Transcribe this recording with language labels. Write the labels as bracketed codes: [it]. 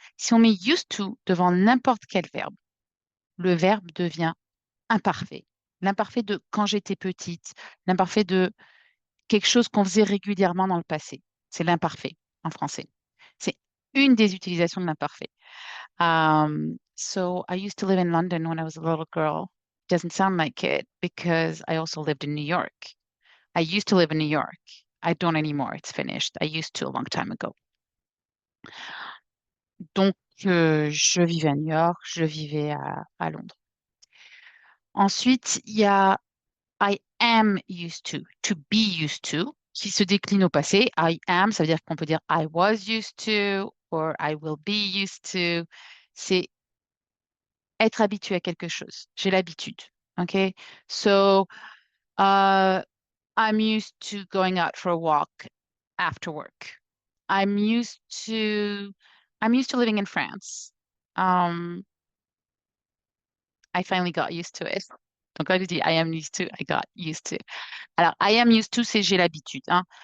[fr] Si on met used to devant n'importe quel verbe, le verbe devient imparfait. L'imparfait de quand j'étais petite, l'imparfait de quelque chose qu'on faisait régulièrement dans le passé. C'est l'imparfait en français. C'est une des utilisations de l'imparfait. [en] So I used to live in London when I was a little girl. Doesn't sound like it because I also lived in New York. I used to live in New York. I don't anymore. It's finished. I used to a long time ago. [fr] Donc, je vivais à New York, je vivais à Londres. Ensuite, il y a [en] I am used to be used to, [fr] qui se décline au passé. [en] I am, [fr] ça veut dire qu'on peut dire [en] I was used to or I will be used to. [fr] C'est être habitué à quelque chose. J'ai l'habitude. OK? [en] So, uh, I'm used to going out for a walk after work. I'm used to I'm used to living in France. Um, I finally got used to it. [fr] Donc, quand je dis [en] I am used to, I got used to. [fr] Alors, [en] I am used to, [fr] c'est j'ai l'habitude, hein.